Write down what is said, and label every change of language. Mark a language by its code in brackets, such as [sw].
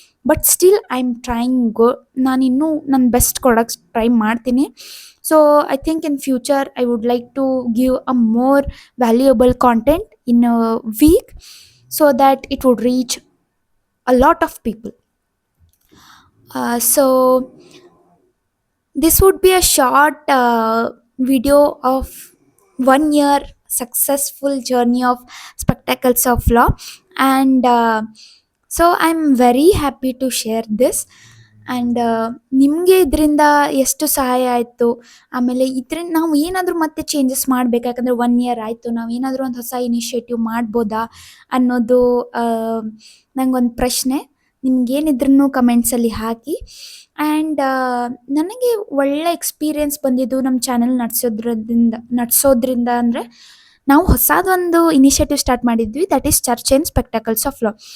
[en] But still I am trying. [kn] ನಾನಿನ್ನೂ ನನ್ನ best ಕೊಡೋಕ್ಕೆ try ಮಾಡ್ತೀನಿ. [en] So I think in future I would like to give a more valuable content in a week, so that it would reach a lot of people. So this would be a short video of 1 year successful journey of Spectacles of Law. And so I'm very happy to share this. [kn] And ನಿಮಗೆ ಇದರಿಂದ ಎಷ್ಟು ಸಹಾಯ ಆಯಿತು, ಆಮೇಲೆ ಇದರಿಂದ ನಾವು ಏನಾದರೂ ಮತ್ತೆ ಚೇಂಜಸ್ ಮಾಡಬೇಕಾ, ಯಾಕಂದರೆ 1 ಇಯರ್ ಆಯಿತು, ನಾವು ಏನಾದರೂ ಒಂದು ಹೊಸ ಇನಿಷಿಯೇಟಿವ್ ಮಾಡ್ಬೋದಾ ಅನ್ನೋದು ನನಗೊಂದು ಪ್ರಶ್ನೆ. ನಿಮಗೇನಿದ್ರೂ ಕಮೆಂಟ್ಸಲ್ಲಿ ಹಾಕಿ. ಆ್ಯಂಡ್ ನನಗೆ ಒಳ್ಳೆ ಎಕ್ಸ್ಪೀರಿಯೆನ್ಸ್ ಬಂದಿದ್ದು ನಮ್ಮ ಚಾನಲ್ ನಡೆಸೋದ್ರಿಂದ ಅಂದರೆ, ನಾವು ಹೊಸದೊಂದು ಇನಿಷಿಯೇಟಿವ್ ಸ್ಟಾರ್ಟ್ ಮಾಡಿದ್ವಿ, that is church and spectacles of law.